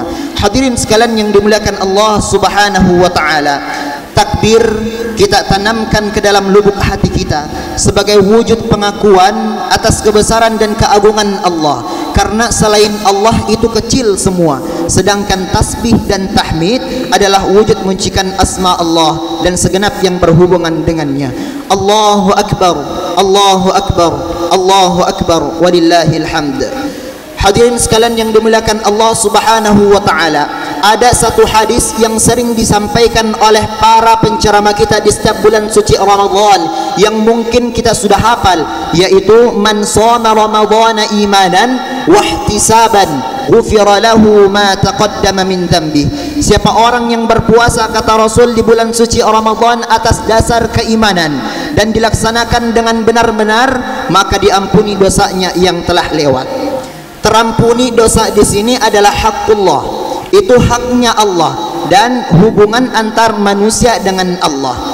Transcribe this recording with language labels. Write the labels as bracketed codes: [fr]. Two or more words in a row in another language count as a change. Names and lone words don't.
[id] Hadirin sekalian yang dimuliakan Allah [ar] سبحانه وتعالى, [id] takbir kita tanamkan ke dalam lubuk hati kita sebagai wujud pengakuan atas kebesaran dan keagungan Allah, karena selain Allah itu kecil semua, sedangkan tasbih dan tahmid adalah wujud muncikan asma Allah dan segenap yang berhubungan dengannya. [ar] الله أكبر الله أكبر الله أكبر ولله الحمد. [id] Hadirin sekalian yang dimuliakan Allah [ar] سبحانه وتعالى, [id] ada satu hadis yang sering disampaikan oleh para penceramah kita di setiap bulan suci Ramadan yang mungkin kita sudah hafal, yaitu [ar] من صام رمضان إيمانا واحتسابا غفر له ما تقدم من ذنبي. [id] Siapa orang yang berpuasa, kata Rasul, di bulan suci Ramadan atas dasar keimanan dan dilaksanakan dengan benar-benar, maka diampuni dosanya yang telah lewat. Terampuni dosa di sini adalah hakullah, itu haknya Allah dan hubungan antar manusia dengan Allah.